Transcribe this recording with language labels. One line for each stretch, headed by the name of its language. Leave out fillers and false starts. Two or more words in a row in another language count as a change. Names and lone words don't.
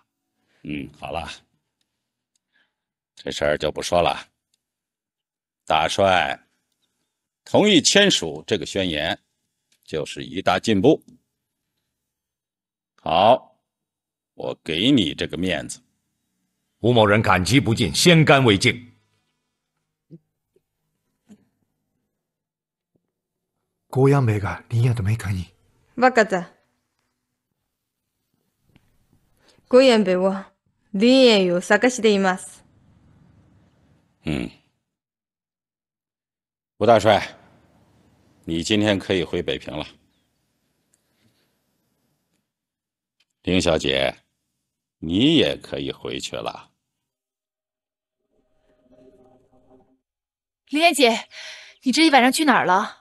Chinese: 好了，这事儿就不说了。大帅同意签署这个宣言，就是一大进步。好，我给你这个面子。吴某人感激不尽，先干为敬。
Japanese: ゴーヤンベイが林野と面会に。わかった。ゴーヤンベイは林野を探しています。
Chinese: 吴大帅，你今天可以回北平了。林小姐，你也可以回去了。林妍姐，你这一晚上去哪儿了？